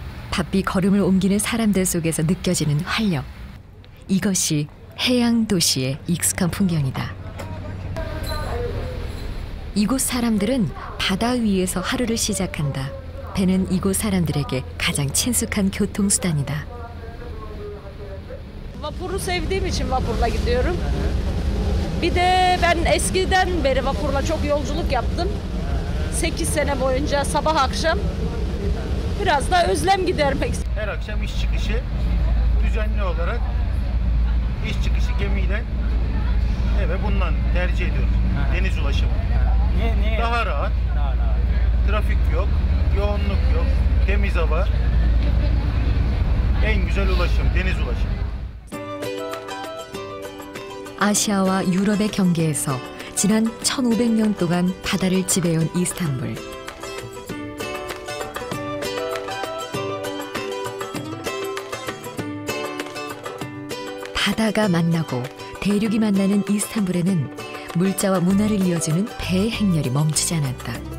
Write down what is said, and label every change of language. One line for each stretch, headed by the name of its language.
Korean: 바삐 걸음을 옮기는 사람들 속에서 느껴지는 활력. 이것이 해양도시의 익숙한 풍경이다. 이곳 사람들은 바다 위에서 haru를 시작한다. 배는 이곳 사람들에게 가장 친숙한 교통수단이다.
Turkish: Vapuru sevdiğim için vapurla gidiyorum. Bir de ben eskiden beri vapurla çok yolculuk yaptım. 8 sene boyunca sabah akşam. Biraz da özlem gidermek istiyorum. Her akşam iş çıkışı düzenli olarak iş çıkışı gemiyle eve bundan tercih ediyoruz. Deniz ulaşımı. Niye? Daha rahat. Trafik yok, yoğunluk yok, temiz hava. En güzel ulaşım, deniz ulaşımı.
Korean: 아시아와 유럽의 경계에서 지난 1500년 동안 바다를 지배해온 이스탄불. 바다가 만나고 대륙이 만나는 이스탄불에는 물자와 문화를 이어주는 배의 행렬이 멈추지 않았다.